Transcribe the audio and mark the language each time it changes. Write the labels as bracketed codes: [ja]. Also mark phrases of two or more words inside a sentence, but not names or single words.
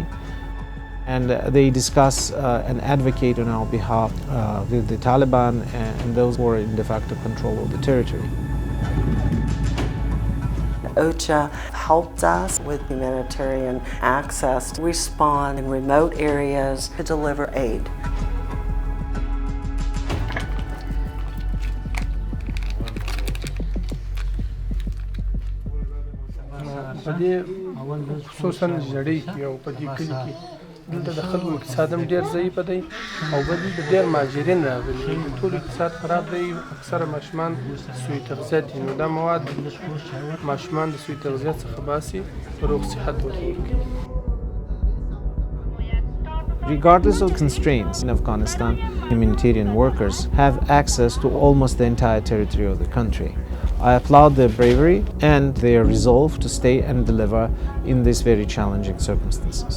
[en] And they discuss and advocate on our behalf with the Taliban and those who are in de facto control of the territory. OCHA helped us with humanitarian access to respond in remote areas to deliver aid. [ps] دلته د خلکو اقتصاد هم ډیر ضعیف دی او بل د ډیر مهاجرین راغلي ټول اقتصاد خراب دی اکثره ماشومان سوی تغذیه دي نو دا مواد ماشومان د سوی تغذیه څخه باسي روغ صحت ورکوي. [en] Regardless of constraints in Afghanistan, humanitarian workers have access to almost the entire territory of the country. I applaud their bravery and their resolve to stay and deliver in these very challenging circumstances.